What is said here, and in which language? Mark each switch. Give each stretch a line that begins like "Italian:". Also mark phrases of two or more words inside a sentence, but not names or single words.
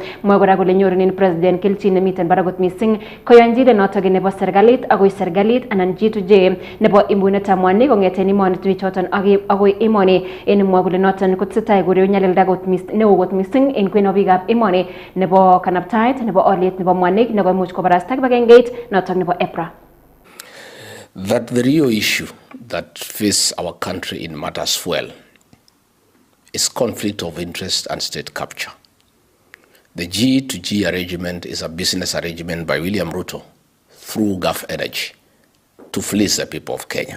Kalenjin: Mwa kora kole nyorunen president kelchin nemiten barak mising koyonjine notok nebo serikalit akoi serikalit anan G2J nebo imbunetab mwanik kong'eten emonitunwek choton akoi emoni en mwa kole noton kotesetai koreu nyalilda neo kot mising en kwenobikab emoni nebo kanaptaet nebo oliet nebo mwanik nekoimuch kobarasta kibagengeit notok nebo EPRA.
English: That the real issue that faces our country in matters fuel is conflict of interest and state capture. The G2G arrangement is a business arrangement by William Ruto through Gulf Energy to fleece the people of Kenya.